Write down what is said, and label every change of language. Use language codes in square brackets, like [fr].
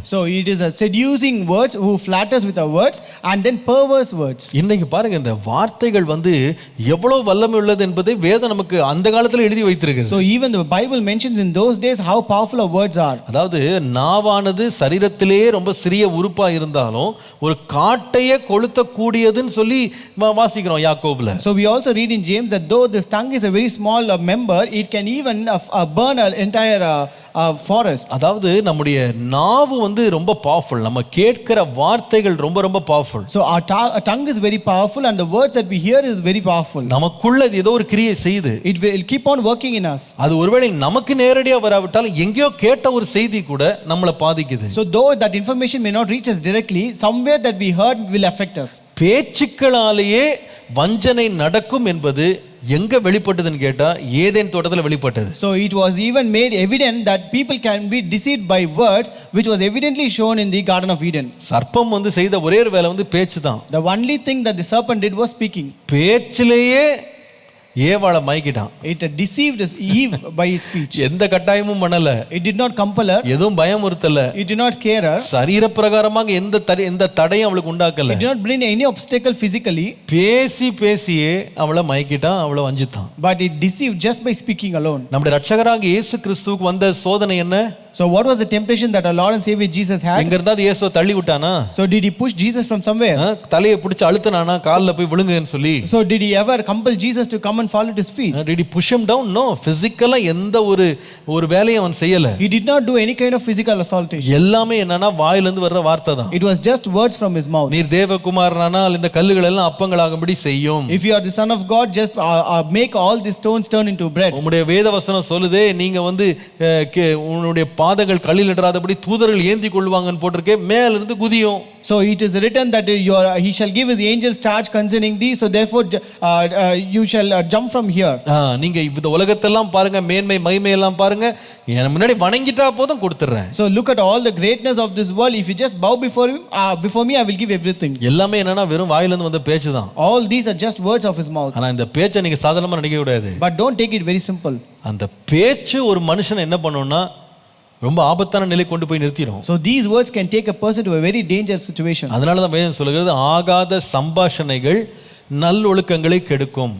[en] So it is a seducing words who flatters with our words and then perverse words. [ta] இன்னைக்கு பாருங்க, இந்த வார்த்தைகள் வந்து எவ்வளவு வல்லமை உள்ளது என்பதை வேதம் நமக்கு அந்த காலத்துல எழுதி வைத்திருக்கு. [en] So even the Bible mentions in those days how powerful our words are. [ta] அதாவது நாவானது சரீரத்திலே ரொம்ப சிறிய உறுப்பா இருந்தாலும் ஒரு காட்டையே கொளுத்த கூடியதுன்னு சொல்லி வாசிக்கிறோம் யாக்கோபுல. [en] So we also read in James that though this tongue is a very small member, it can even burn an entire forest. [ta] அதாவது நம்முடைய நாவு வந்து ரொம்ப பவர்ஃபுல். நம்ம கேட்கிற வார்த்தைகள் ரொம்ப ரொம்ப powerful. [en] So our tongue is very powerful and the words that we hear is very powerful. [ta] நமக்குள்ள ஏதோ ஒரு கிரியை செய்து [en] It will keep on working in us. [ta] அது ஒருவேளை நமக்கு நேரடியா வராவிட்டாலும் எங்கேயோ கேட்ட ஒரு செய்தி கூட நம்மளை பாதிக்குது. [en] So though that information may not reach us directly, somewhere that we heard will affect us. [ta] பேச்சுக்களாலேயே வஞ்சனை நடக்கும் என்பது எங்க வெளிப்பட்டதுன்னு கேட்டா ஏதேன் தோட்டத்துல வெளிப்பட்டது. [en] So it was even made evident that people can be deceived by words, which was evidently shown in the Garden of Eden. [ta] சர்ப்பம் வந்து செய்த ஒரே ஒரு வேலை வந்து பேச்சு தான். [en] The only thing that the serpent did was speaking. [ta] பேச்சிலேயே ஏவாளை மயக்கிட்டான். [en] It deceived Eve by its speech. [ta] எந்த கட்டாயமும் பண்ணல. [en] It did not compel her. [ta] எதுவும் பயமுறுத்தல. [en] It did not scare her. [ta] சரீர பிரகாரமாக எந்த தடையும் அவளுக்கு உண்டாக்கல. [en] It did not bring any obstacle physically. [ta] பேசியே அவளை மயக்கிட்டான், அவளை வஞ்சித்தான். [en] But it deceived just by speaking alone. [ta] நம்முடைய ரட்சகராக இயேசு கிறிஸ்துவுக்கு வந்த சோதனை என்ன? [en] So what was the temptation that our Lord and Savior Jesus had? [ta] எங்க இருந்தா இயேசுவை தள்ளி விட்டானா? [en] So did he push Jesus from somewhere? [ta] தலையை பிடிச்சு அழுத்தினானா, கால்ல போய் விழுங்குன்னு சொல்லி? [en] So did he ever compel Jesus to come and fall at his feet? Did he push him down? No. [ta] Physically எந்த ஒரு வேலையும் அவன் செய்யல. [en] He did not do any kind of physical assaultation. [ta] எல்லாமே என்னன்னா வாயில இருந்து வர்ற வார்த்தை தான். [en] It was just words from his mouth. [ta] நீர் தேவகுமாரனானால் இந்த கல்லுகள் எல்லாம் அப்பங்களாகும்படி செய்யும். [en] If you are the son of God, just make all these stones turn into bread. [ta] உம்முடைய வேத வசனம் சொல்லுதே, நீங்க வந்து உன்னுடைய பாதங்கள் கல்லில் இடராதபடி தூதர்கள் ஏந்தி கொள்வாங்கன்னு போட்டிருக்கே, மேல இருந்து குதியும். [en] So it is written that he shall give his angels charge concerning thee, so therefore you shall jump from here. [ta] நீங்க இந்த உலகத்தெல்லாம் பாருங்க, மேன்மை மகிமை எல்லாம் பாருங்க, எனக்கு முன்னாடி வணங்கிட்டா போதும் கொடுத்துறேன். [en] So look at all the greatness of this world. If you just bow before him, before me I will give everything. [ta] எல்லாமே என்னன்னா வெறும் வாயில இருந்து வந்த பேச்சு தான். [en] All these are just words of his mouth. [ta] ஆனா இந்த பேச்சை நீங்க சாதாரணமா நினைக்க கூடாது. [en] But don't take it very simple. [ta] அந்த பேச்சு ஒரு மனுஷனை என்ன பண்ணும்னா ரொம்ப ஆபத்தான நிலை கொண்டு போய் நிறுத்திடும். [en] So these words can take a person to a very dangerous situation. [ta] அதனால தான் வேதம் சொல்லுகிறது, ஆகாத சம்பாஷணைகள் நல்லொழுக்கங்களை கெடுக்கும்.